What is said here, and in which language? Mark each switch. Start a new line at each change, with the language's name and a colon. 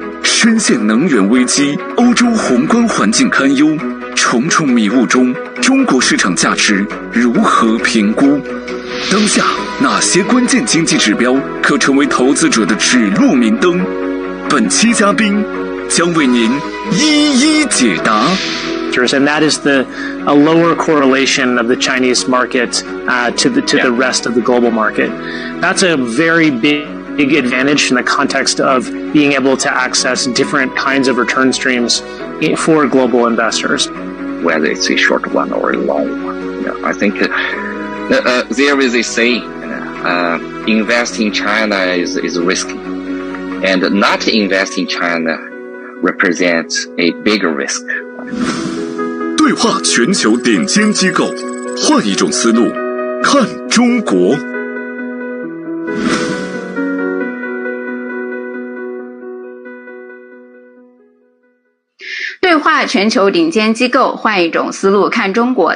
Chinese: 深陷能源危机，欧洲宏观环境堪忧，重重迷雾中，中国市场价值如何评估？当下哪些关键经济指标可成为投资者的指路明灯？本期嘉宾将为您一一解答。
English: And that is a lower correlation of the Chinese market to the rest of the global market. That's a very big advantage in the context of being able to access different kinds of return streams for global investors. Whether it's a short one or a long one, I think there is a saying, invest in China is risky, and not invest in China represents a bigger risk.
Chinese: 对话全球顶尖机构，换一种思路看中国。对话全球顶尖机构，换一种思路看中国。